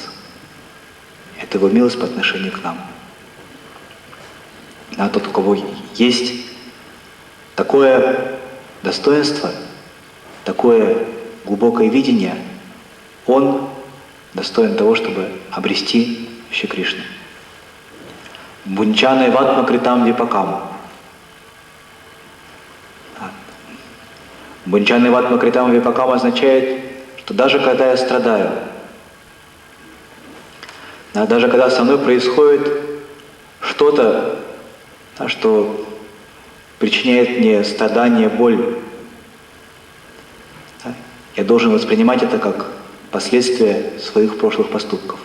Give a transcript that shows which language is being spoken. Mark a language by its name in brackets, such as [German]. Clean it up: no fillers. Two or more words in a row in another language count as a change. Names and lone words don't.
[Russian] Это Его милость по отношению к нам. А тот, у кого есть такое достоинство, такое глубокое видение, он достоин того, чтобы обрести Шри Кришну. [Sanskrit] भुञ्जान एवात्मकृतं विपाकम्. भुञ्जान एवात्मकृतं विपाकम् [Russian] означает, что даже когда я страдаю, даже когда со мной происходит что-то, что причиняет мне страдание, боль, я должен воспринимать это как последствия своих прошлых поступков.